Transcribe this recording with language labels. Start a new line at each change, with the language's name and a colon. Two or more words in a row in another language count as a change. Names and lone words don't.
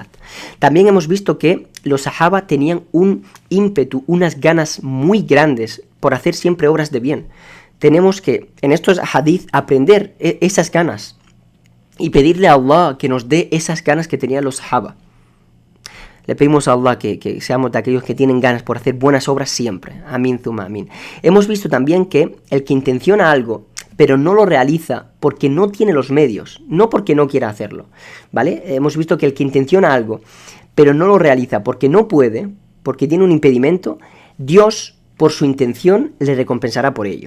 Spanish: También hemos visto que los sahaba tenían un ímpetu, unas ganas muy grandes por hacer siempre obras de bien. Tenemos que en estos hadith aprender esas ganas y pedirle a Allah que nos dé esas ganas que tenían los sahaba. Le pedimos a Allah que seamos de aquellos que tienen ganas por hacer buenas obras siempre.
Arabic: آمين، ثم آمين.
Spanish: Hemos visto también que el que intenciona algo, pero no lo realiza porque no tiene los medios, no porque no quiera hacerlo, ¿vale? Hemos visto que el que intenciona algo, pero no lo realiza porque no puede, porque tiene un impedimento, Dios, por su intención, le recompensará por ello.